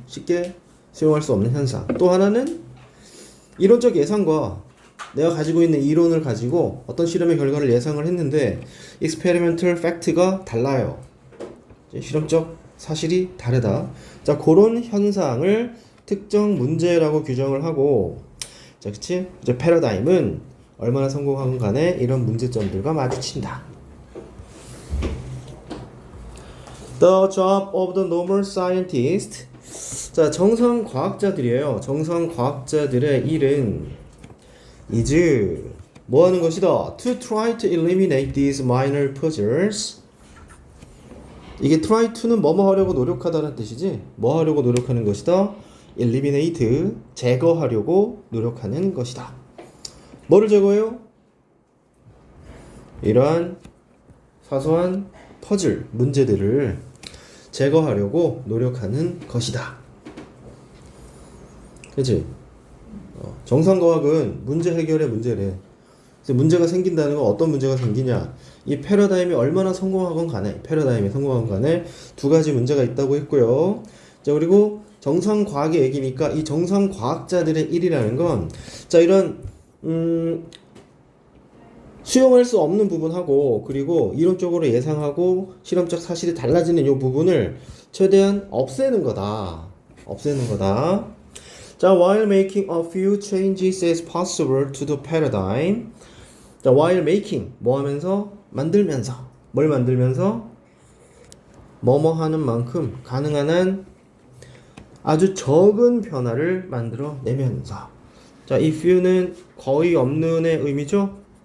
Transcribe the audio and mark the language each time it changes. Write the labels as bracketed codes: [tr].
[ko] 쉽게 수용할 수 없는 현상. 또 하나는 이론적 예상과 내가 가지고 있는 이론을 가지고 어떤 실험의 결과를 예상을 했는데 [en] experimental fact [ko] 가 달라요. 실험적 사실이 다르다. 자, 그런 현상을 특정 문제라고 규정을 하고, 자, 그치? 이제 패러다임은 얼마나 성공하건 간에 이런 문제점들과 마주친다. [en] The job of the normal scientist. [ko] 자, 정상과학자들이에요. 정상과학자들의 일은 is 뭐 하는 것이다? [en] To try to eliminate these minor puzzles. [ko] 이게 try to는 뭐뭐 하려고 노력하다는 뜻이지. 뭐 하려고 노력하는 것이다? eliminate 제거하려고 노력하는 것이다. 뭐를 제거해요? 이러한 사소한 퍼즐 문제들을 제거하려고 노력하는 것이다. 그치? 정상과학은 문제 해결의 문제래. 그래서 문제가 생긴다는 건 어떤 문제가 생기냐? 이 패러다임이 얼마나 성공하건 간에, 패러다임이 성공하건 간에 두 가지 문제가 있다고 했고요. 자, 그리고 정상과학의 얘기니까 이 정상과학자들의 일이라는 건, 자, 이런 수용할 수 없는 부분하고 그리고 이론적으로 예상하고 실험적 사실이 달라지는 이 부분을 최대한 없애는 거다. 없애는 거다. [en] 자, while making a few changes as possible to the paradigm. [ko] 자, [en] while making [ko] 뭐 하면서? 만들면서. 뭘 만들면서? 뭐뭐 하는 만큼 가능한 한 아주 적은 변화를 만들어 내면서. 자, 이 few는 거의 없는의 의미죠?